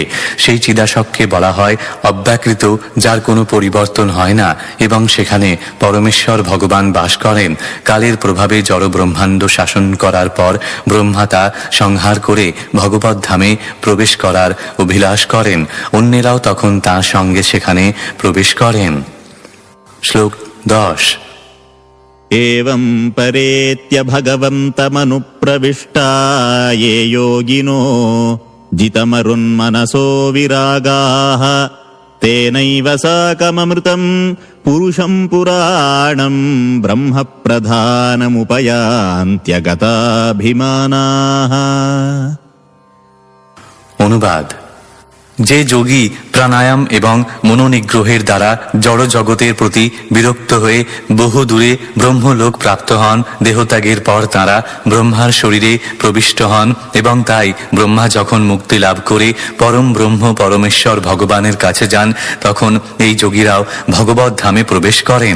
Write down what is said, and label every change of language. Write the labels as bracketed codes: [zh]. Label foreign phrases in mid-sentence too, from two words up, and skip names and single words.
[bn] সেই চিদাশককে বলা হয় অব্যাকৃত, যার কোনো পরিবর্তন হয় না এবং সেখানে পরমেশ্বর ভগবান বাস করেন। কালের প্রভাবে জড় ব্রহ্মাণ্ড শাসন করার পর ব্রহ্মা তা সংহার করে ভগবত ধামে প্রবেশ করার অভিলাষ করেন। অন্যেরাও তখন তাঁর সঙ্গে সেখানে প্রবেশ করেন। শ্লোক 10। [sa] एवं परेत्य भगवन्तमनुप्रविष्टा ये योगिनो जितमरुन्मनसो विरागाः तेनैव साकममृतम् पुरुषम् पुराणम् ब्रह्मप्रधानमुपयान्त्यगताभिमानाः। [bn] অনুবাদ: যে যোগী প্রাণায়াম এবং মনোনিগ্রহের দ্বারা জড় জগতের প্রতি বিরক্ত হয়ে বহু দূরে ব্রহ্মলোক প্রাপ্ত হন, দেহত্যাগের পর তাঁরা ব্রহ্মার শরীরে প্রবিষ্ট হন এবং তাই ব্রহ্মা যখন মুক্তি লাভ করে পরম ব্রহ্ম পরমেশ্বর ভগবানের কাছে যান, তখন এই যোগীরাও ভগবত ধামে প্রবেশ করেন।